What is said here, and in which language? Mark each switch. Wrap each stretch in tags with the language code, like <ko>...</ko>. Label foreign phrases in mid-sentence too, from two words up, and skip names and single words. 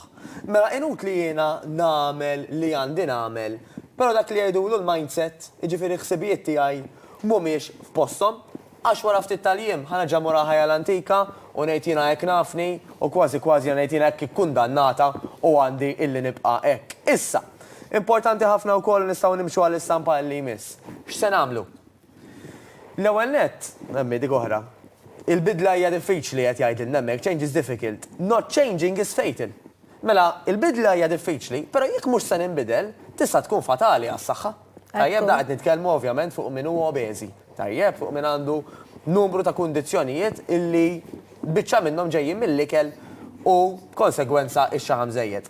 <mt>Mela inutli jiena nagħmel li għandi nagħmel, però dak li jgħidulu l-mindset, jiġifieri ħsibijiet tiegħi mhumiex f'posthom, għax wara ftit tal-jiem ħanerġa' mura ħajja l-antika u ngħid jiena hekk nafni u kważi ngħid jiena hekk ikkundannata u għandi illi nibqa' hekk. Issa, importanti ħafna wkoll nistgħu nimxu għall-istampa li jmiss. X'se nagħmlu? L-ewwel nett, nemmi dik oħra. Il-bidla hija diffiċli qed jgħidilna hemmhekk,</mt> <en>change is difficult. Not changing is fatal.</en> <mt>Mela, il-bidla hija diffiċli, però jekk mhux se ninbidel, tista' tkun fatali għas-saħħa. Tajjeb da qed nitkellmu ovvjament fuq min huwa obeżi. Tajjeb fuq min għandu numru ta' kundizzjonijiet illi biċċa minnhom ġejjin mill-ikel u konsegwenza x-xaham żejjed.</mt>